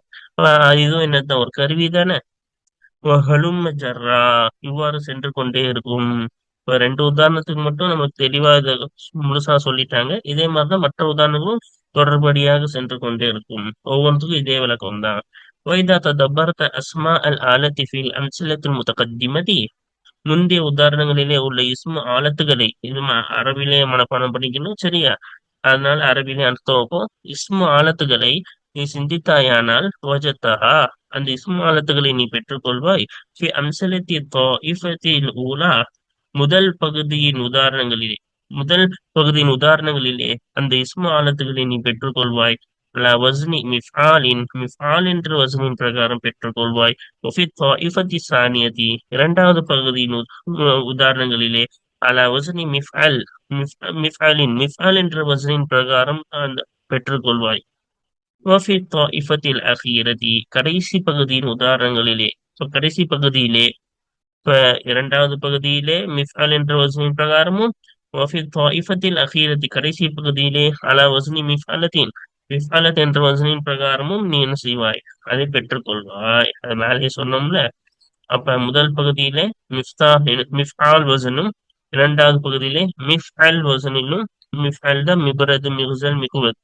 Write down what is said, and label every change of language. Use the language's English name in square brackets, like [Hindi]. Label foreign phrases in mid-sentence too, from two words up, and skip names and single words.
[Tamil] இதுவும் என்னதான் ஒரு கருவி தானே. [Arabic] هلم جرا [Tamil] இவ்வாறு சென்று கொண்டே இருக்கும். இப்ப ரெண்டு உதாரணத்துக்கு மட்டும் நமக்கு தெளிவா இதை முழுசா சொல்லிட்டாங்க. இதே மாதிரிதான் மற்ற உதாரணங்களும் தொடர்படியாக சென்று கொண்டே இருக்கும். ஒவ்வொன்றுக்கும் இதே விளக்கம் தான். [Arabic] وإذا تدبرت أسماء الآلة في الأمثلة المتقدمة [Tamil] முந்தைய உதாரணங்களிலே உள்ள ஆலத்துகளை இது அரபிலே மனப்பாடம் பண்ணிக்கணும். சரியா? அதனால அரபிலே அர்த்தம் வைப்போம். ஆலத்துகளை நீ சிந்தித்தாயானால் வஜத்தஹா அந்த ஆலத்துகளை நீ பெற்றுக்கொள்வாய். [Arabic] في أمثلة الطائفة الأولى [Tamil] முதல் பகுதியின் உதாரணங்களிலே முதல் பகுதியின் உதாரணங்களிலே அந்த ஆலத்துகளை நீ பெற்றுக்கொள்வாய். [Arabic] على وزن مفعال [Tamil] என்ற வசனின் பிரகாரம் பெற்றுக்கொள்வாய். [Arabic] وفي الطائفة الثانية [Tamil] இரண்டாவது பகுதியின் உதாரணங்களிலே [Arabic] على وزن مفعل [Tamil] என்ற வசனின் பிரகாரம் அந்த பெற்றுக்கொள்வாய். [Arabic] وفي الطائفة الأخيرة [Tamil] கடைசி பகுதியின் உதாரணங்களிலே கடைசி பகுதியிலே இப்ப இரண்டாவது பகுதியிலே மிஃஅல் என்ற வசனின் பிரகாரமும் [Arabic] وفي الطائفة الأخيرة [Tamil] கடைசி பகுதியிலே [Arabic] على وزن مفعلة [Tamil] என்ற வசனின் பிரகாரமும் நீ என்ன செய்வாய்? அதை பெற்றுக்கொள்வாய். அது மேலே சொன்னோம்ல. அப்ப முதல் பகுதியிலே மிஃஆல் வசனும் இரண்டாவது பகுதியிலே மிஃஅல் வசனிலும் மிஃஅல் தான் [Arabic] مبرد مغزل مكواة.